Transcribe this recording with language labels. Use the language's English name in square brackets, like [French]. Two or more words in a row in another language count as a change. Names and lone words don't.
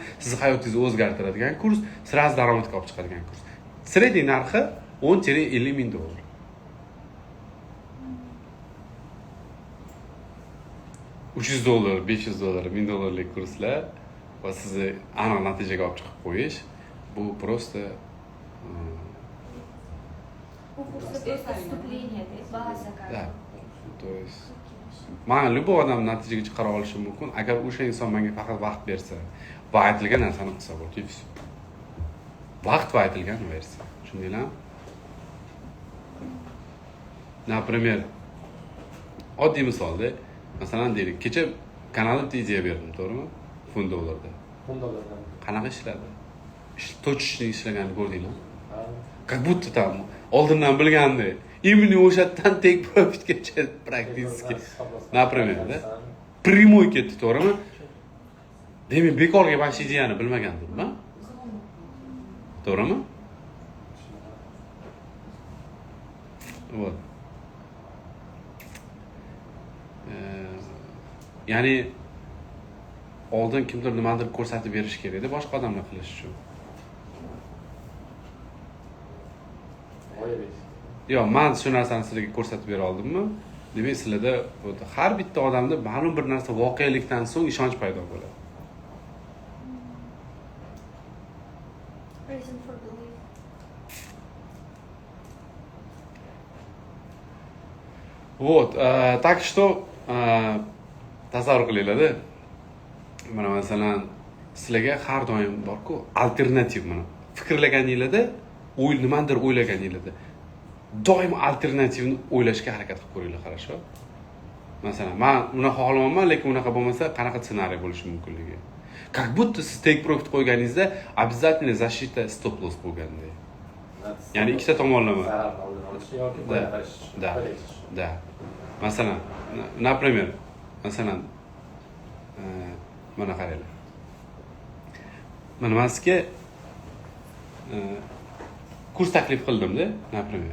[Uzbek] Siz hayotingizni o'zgartiradigan kurs, sirasiz daromadga olib chiqadigan kurs. Sredniy narxi 10-50 ming dollar. $300, $500, $1000 kurslar va sizni aniq natijaga olib chiqib qo'yish, bu просто [Russian] Выступление, база. Да. То есть [Uzbek] men любой odam natijaga chiqara olishim mumkin agar o'sha inson menga faqat vaqt bersa va aytilgan narsani qilsa bo'ldi. Vaqt va aytilgan bersa. Tushundinglarmi? Например, oddiy misolda, masalan deylik, kecha kanalimda ideya berdim, to'g'rimi? $10. $10. Qanaqa ishladi? Точечный ishlaganini ko'rdinglarmi? [Russian] Как будто там [Uzbek] oldindan bilgandek. Именно o'shadan [English] take profitgacha [Uzbek] praktiski. [Russian] Например, да? Прямой [Uzbek] ketdi, to'g'rimi? demak bekorga bashidiyani bilmagandirmi? To'g'rimi? Вот. Ya'ni oldin kimdir nimadir ko'rsatib berish kerak edi boshqa odamlar qilish uchun. Yo'q, men shu narsani sizlarga ko'rsatib bera oldimmi? Demak, sizlarda har bitta odamda ma'lum bir narsa voqelikdan so'ng ishonch paydo bo'ladi. [English] Reason for belief. [Russian] Вот, так что [Uzbek] tasavvur qilinglar-da. Mana masalan, sizlarga har doim bor-ku, alternativ mana. Fikrlaganingizda, nimadir o'ylaganingizda doim alternativni o'ylashga harakat qilib ko'ringlar, хорошо? Masalan, men uni xohlamayman, lekin unaqa bo'lmasa, qanaqa ssenariy bo'lishi mumkinligi. [Russian] Как будто [Uzbek] siz [English] take profit [Uzbek] qo'yganingizda [Russian] обязательно защита [English] stop loss [Uzbek] bo'lgandek. Ya'ni ikkita tomonlama. Da. Masalan, например, masalan, mana qaranglar. Mana men sizga kurs taklif qildim-da, например.